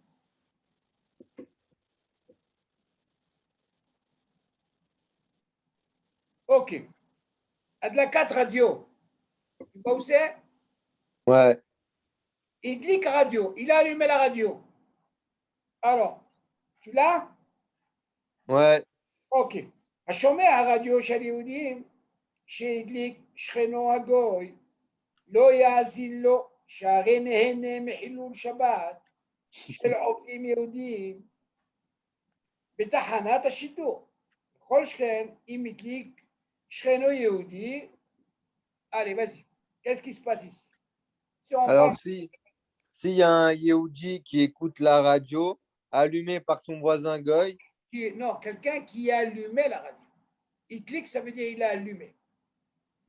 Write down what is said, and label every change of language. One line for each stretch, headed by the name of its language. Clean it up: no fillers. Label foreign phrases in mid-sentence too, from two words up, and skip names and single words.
French: OK.
Hebrew: הדלקת רדיו.
French: Tu vois où c'est? Ouais.
Hebrew: הדליק רדיו.
French: Il a allumé la radio. Alors, tu l'as? Ouais. OK.
Hebrew: השומע רדיו של יהודים שהדליק שכנו הגוי לא יאזין לו שהרי נהנה מחילול שבת של עובדים יהודים בתחנת השידור. כל שכן, אם הדליק שכנו יהודי,
French: allez, vas-y. Qu'est-ce qui se passe ici? Si on Alors, parle, s'il y a un Yehudi qui écoute la radio allumée par son voisin Goy, non, quelqu'un qui a allumé la radio. Il clique, ça veut dire il a allumé. oui,